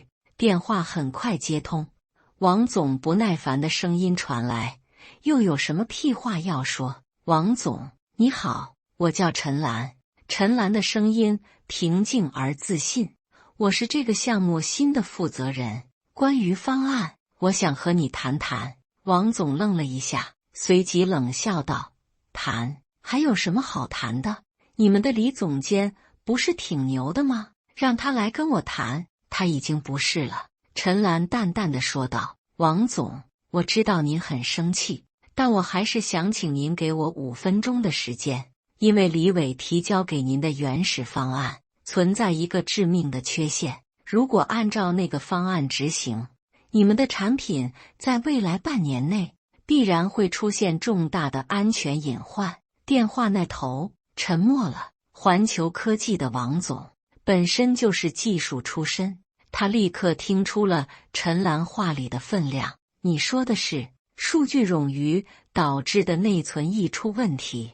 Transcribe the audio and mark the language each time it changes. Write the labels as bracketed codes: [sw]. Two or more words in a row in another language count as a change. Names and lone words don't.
[zh] 電話很快接通，王總不耐煩的聲音傳來：“又有什麼屁話要說？”“王總，你好，我叫陳嵐。” 陳嵐的聲音平靜而自信：“我是這個項目新的負責人，關於方案，我想和你談談。” 王總愣了一下，隨即冷笑道：“談？還有什麼好談的？你們的李總監不是挺牛的嗎？讓他來跟我談。”“他已經不是了。” 陳嵐淡淡的說道。“王總，我知道您很生氣，但我還是想請您給我5分鐘的時間，因為李偉提交給您的原始方案存在一個致命的缺陷，如果按照那個方案執行，你們的產品在未來半年內必然會出現重大的安全隱患。” 電話那頭沉默了。環球科技的王總本身就是技術出身，他立刻聽出了陳嵐話裡的分量。“你說的是數據冗餘導致的內存溢出問題？”